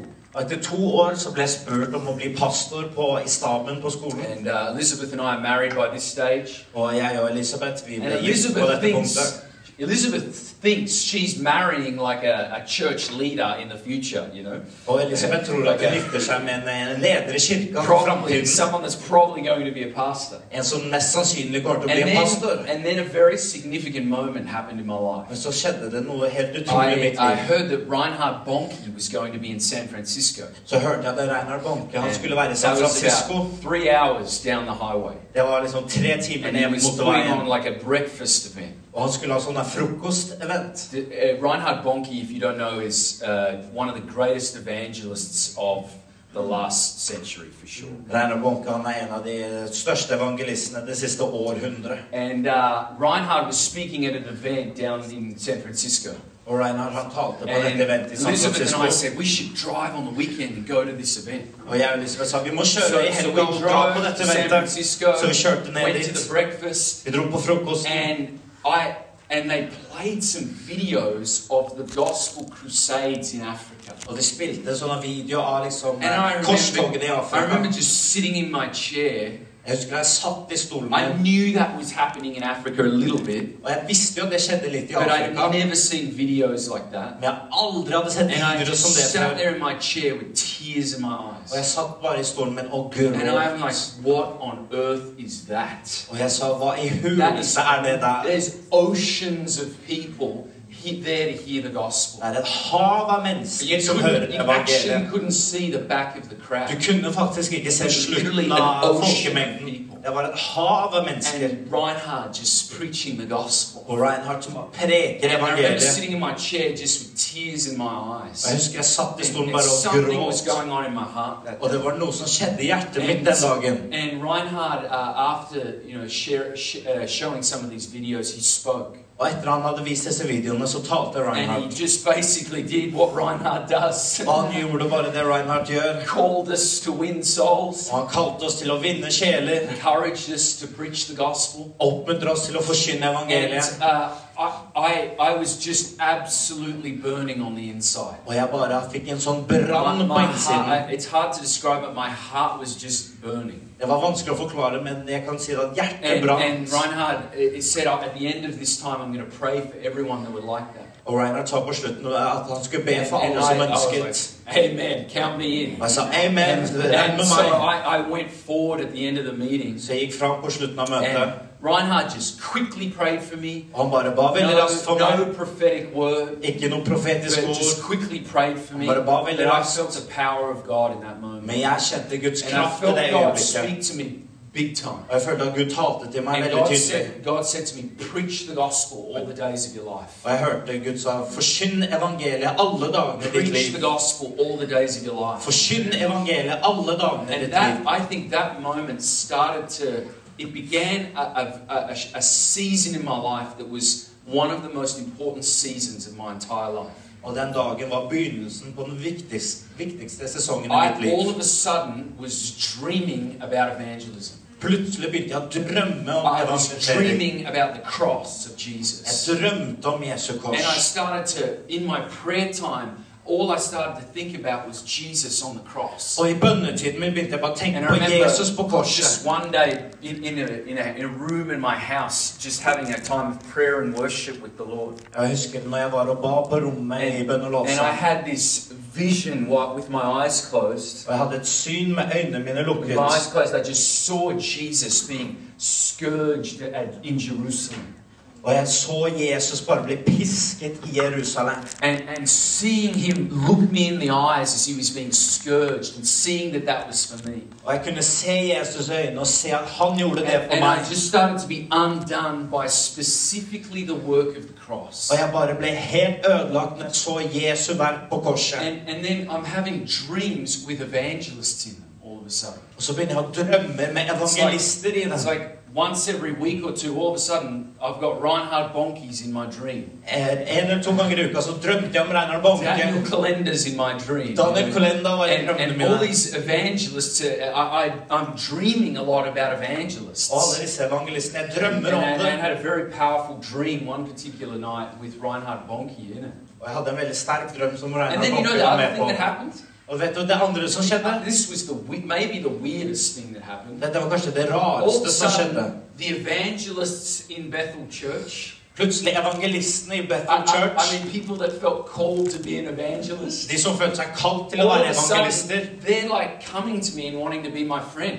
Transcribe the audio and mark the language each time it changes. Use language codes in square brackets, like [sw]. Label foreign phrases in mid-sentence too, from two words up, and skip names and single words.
[no] Og etter 2 år så ble jeg spurt om å bli pastor i staben på skolen. [en] And Elizabeth and I are married by this stage. [no] Og jeg og Elisabeth, vi [en] And [no] ble gift på dette punktet. [en] Elizabeth thinks she's marrying like a church leader in the future, [no] Og Elisabeth tror at hun gifter seg med en leder i kirken i [en] Probably [no] fremtiden. [en] someone that's probably going to be a pastor. [no] En som mest sannsynlig kommer til å bli en pastor. [en] And then a very significant moment happened in my life. [no] Men så skjedde det noe helt utrolig i mitt [en] I [no] liv. [en] heard that Reinhard Bonnke was going to be in San Francisco. [no] Så hørte jeg at Reinhard Bonnke, han skulle være i San [en] That was [no] Francisco. [en] about 3 hours down the highway. [no] Det var liksom 3 timer [en] And he [no] mot [en] was putting on [no] veien. [en] like a breakfast event. [no] Og han skulle ha sånne frokostevent. [en] Reinhard Bonnke, if you don't know, is one of the greatest evangelists of the last century, for sure. [no] Reinhard Bonnke, han en av de største evangelistene det siste århundre. [en] And Reinhard was speaking at an event down in San Francisco. [no] Og Reinhard, han talte på [en] And [no] dette eventet i San [en] Elizabeth and I [no] Francisco. [en] said, we should drive on the weekend and go to this event. [no] Og jeg og Elisabeth sa, vi må [en] So, [no] kjøre i [en] so [no] helga [en] we [no] og dra på [en] drove [no] dette [en] to San [no] eventet. [en] Francisco, [no] Så vi kjørte ned [en] went to [no] dit. [en] the breakfast, [no] Vi dro på frokosten. [en] and they played some videos of the gospel crusades in Africa. [no] Og de spilte sånne videoer av liksom [en] And [no] korstogene i [en] I [no] Afrika. [en] remember just sitting in my chair. [no] Jeg husker jeg satt i stolen [en] I [no] min, [en] knew that was happening in Africa a little bit, [no] og jeg visste jo at det skjedde litt i [en] but I'd [no] Afrika. [en] never seen videos like that. [no] Men jeg aldri hadde sett [en] And I [no] videoer som [en] just [no] det [en] sat [no] før. [en] there in my chair with tears in my [no] Og [en] eyes. [no] jeg satt bare i stolen min og [en] And I'm like, [no] gråt. [en] what on earth is that? [no] Og jeg sa, hva i [en] That is, [no] hulelse er det der? [en] there's oceans of people there to hear the gospel. [no] Det er et hav av mennesker som hører [en] You actually [no] evangeliet. [en] couldn't see the back of the crowd. [no] Du kunne faktisk ikke se [en] Literally [no] slutten [en] an [no] av [en] ocean of [no] folkemengden. [en] people. [no] Det var et hav av mennesker. [en] And Reinhard just preaching the gospel. [no] Og Reinhard som preker [en] And I remember [no] evangeliet. [en] sitting in my chair just with tears in my [no] Og [en] eyes. [no] jeg husker jeg satt i stolen [en] And [no] bare og [en] something was [no] gråt. [en] going on in my heart that [no] Og det [en] day. [no] var noe som skjedde i hjertet mitt den dagen. [en] And Reinhard, after showing some of these videos, he spoke. [no] Og etter han hadde vist disse videoene, så talte [en] And [no] Reinhard. [en] he just basically did what Reinhard does. [no] Og han gjorde bare det Reinhard gjør. [en] Called us to win souls. [no] Og han kalte oss til å vinne sjeler. [en] Encouraged us to preach the gospel. [no] Oppmuntre oss til å forkynne [en] And [no] evangeliet. [en] I was just absolutely burning on the inside. [no] Og jeg bare fikk en sånn brann på [en] My [no] innsiden. [en] heart, it's hard to describe it. My heart was just burning. [no] Det var vanskelig å forklare, men jeg kan si at hjertet brant. [en] And Reinhard it said at the end of this time, I'm going to pray for everyone that would like that. [no] Og Reinhard sa på slutten at han skulle be for [en] And [no] alle som [en] I was [no] ønsket. [en] like, amen, count me in. [no] Og jeg sa, amen, regn [en] And [no] med [en] so [no] meg. [en] I went forward at the end of the meeting. [no] Så jeg gikk fram på slutten av møtet. [en] And Reinhard just quickly prayed for me. [no] Og han bare ba veldig raskt for [en] No [no] meg. [en] prophetic word. [no] Ikke noe profetisk [en] But just [no] ord. [en] quickly prayed for me. [no] Bare ba veldig [en] But I [no] raskt. [en] felt the power of God in that moment. [no] Men jeg kjente Guds [en] And I [no] kraft i [en] felt [no] det [en] God [no] øyeblikket. [en] speak to me. big time. [no] Og jeg følte at Gud talte til meg [en] And [no] veldig tydelig. [en] God said to me, preach the gospel all the days of your life. [no] Og jeg hørte Gud sa, forsyn evangeliet alle dagene i ditt [en] Preach [no] liv. [en] the gospel all the days of your life. [no] Forsyn evangeliet alle dagene i [en] And [no] ditt [en] that, [no] liv. [en] I think that moment started to, it began a season in my life that was one of the most important seasons of my entire life. [no] Og den dagen var begynnelsen på den viktigste sesongen i mitt liv. [en] I all of a sudden was dreaming about evangelism. [no] Plutselig begynte jeg å drømme om [en] I was [no] evangelisering. [en] dreaming about the cross of Jesus. [no] Jeg drømte om Jesu [en] And I [no] kors. [en] started to, in my prayer time, all I started to think about was Jesus on the cross. [no] Og i bønnetiden min begynte jeg bare å tenke [en] And I [no] på [en] remember [no] Jesus på korset. [en] just one day in a room in my house, just having a time of prayer and worship with the Lord. [no] Jeg husker når jeg var og ba på rommet i bønn og [en] And [no] lovsang. [en] I had this vision with my eyes closed. [no] Og jeg hadde et syn med øynene mine [en] With [no] lukket. [en] my eyes closed, I just saw Jesus being scourged in Jerusalem. [no] Og jeg så Jesus bare bli pisket i Jerusalem. [en] And seeing him look me in the eyes as he was being scourged, and seeing that was for me. [no] Og jeg kunne se Jesus øyne og se at han gjorde det for [en] And [no] meg. [en] I just started to be undone by specifically the work of the cross. [no] Og jeg bare ble helt ødelagt når jeg så Jesu verk på korset. [en] And then I'm having dreams with evangelists in them all of a sudden. [no] Og så begynner jeg å drømme med evangelister i [en] It's [no] dem. [en] like once every week or two, all of a sudden, I've got Reinhard Bonnke's in my dream. [no] En eller to ganger i uka så drømte jeg om Reinhard Bonke. [en] Daniel Kalender's in my dream. [no] Daniel Kalender var i drømmene [en] And all [no] mine. [en] these evangelists, I'm dreaming a lot about evangelists. [no] Og alle disse evangelistene, jeg drømmer om [en] And I [no] det. [en] had a very powerful dream one particular night with Reinhard Bonnke in it. [no] Og jeg hadde en veldig sterk drøm som [en] And [no] Reinhard [en] then you know [no] Bonke [en] the [no] var [en] other [no] med [en] thing [no] på. [en] that happened? [no] Og vet du det andre som skjedde? [en] This was maybe the weirdest thing that happened. [no] Dette var kanskje det [en] All of a [no] rareste som skjedde. [en] sudden, the evangelists in Bethel Church, [no] Plutselig evangelistene i Bethel [en] I [no] Church, [en] mean people that felt called to be an evangelist, [no] de som følte seg kalt til å [en] all [no] være [en] of a sudden, [no] evangelister, [en] they're like coming to me and wanting to be my friend.